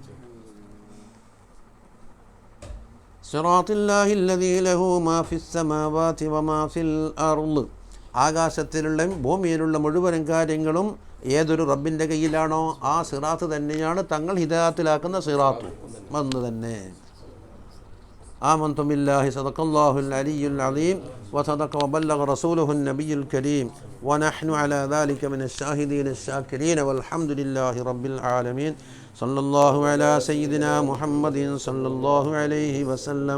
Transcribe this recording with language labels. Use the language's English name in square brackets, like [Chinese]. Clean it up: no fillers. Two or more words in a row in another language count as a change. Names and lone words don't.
[Arabic] صراط الله الذي له ما في السماوات وما في الأرض, [Malayalam] ആകാശത്തിലുള്ള ഭൂമിയിലുള്ള മുഴുവൻ കാര്യങ്ങളും ഏതൊരു റബ്ബിൻ്റെ കയ്യിലാണോ ആ സിറാത്ത് തന്നെയാണ് തങ്ങൾ ഹിദായത്തിലാക്കുന്ന സിറാത്ത് വന്ന് തന്നെ. [Arabic] آمنت بالله صدق الله العلي العظيم وصدق وبلغ رسوله النبي الكريم ونحن على ذلك من الشاهدين الشاكرين والحمد لله رب العالمين. صلى الله على سيدنا محمد صلى الله عليه وسلم.